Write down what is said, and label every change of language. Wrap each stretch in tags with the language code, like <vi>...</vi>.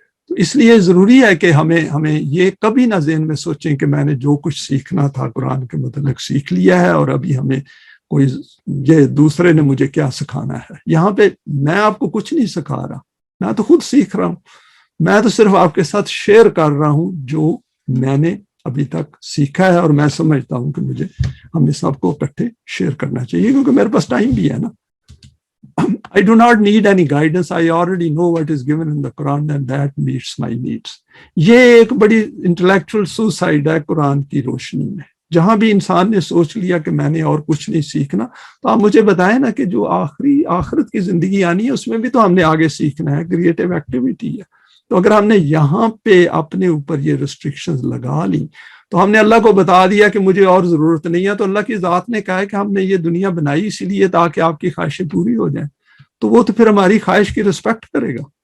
<ur>تو اس لیے ضروری ہے کہ ہمیں یہ کبھی نہ ذہن میں سوچیں کہ میں نے جو کچھ سیکھنا تھا قرآن کے متعلق سیکھ لیا ہے, اور ابھی ہمیں کوئی یہ دوسرے نے مجھے کیا سکھانا ہے. یہاں پہ میں آپ کو کچھ نہیں سکھا رہا, میں تو خود سیکھ رہا ہوں. میں تو صرف آپ کے ساتھ شیئر کر رہا ہوں جو میں نے ابھی تک سیکھا ہے, اور میں سمجھتا ہوں کہ مجھے ہمیں سب کو اکٹھے شیئر کرنا چاہیے, کیونکہ میرے پاس ٹائم بھی ہے نا.</ur> <en>I do not need any guidance. I already know what is given in the Quran and that meets my needs.</en> <ur>یہ ایک بڑی انٹلیکچوئل سوسائڈ ہے قرآن کی روشنی میں. جہاں بھی انسان نے سوچ لیا کہ میں نے اور کچھ نہیں سیکھنا, تو آپ مجھے بتائیں نا کہ جو آخرت کی زندگی آنی ہے اس میں بھی تو ہم نے آگے سیکھنا ہے, کریٹیو ایکٹیویٹی ہے. تو اگر ہم نے یہاں پہ اپنے اوپر یہ ریسٹرکشنز لگا لی, تو ہم نے اللہ کو بتا دیا کہ مجھے اور ضرورت نہیں ہے. تو اللہ کی ذات نے کہا ہے کہ ہم نے یہ دنیا بنائی اسی لیے تاکہ آپ کی خواہشیں پوری ہو جائیں, تو وہ تو پھر ہماری خواہش کی رسپیکٹ کرے گا.</ur>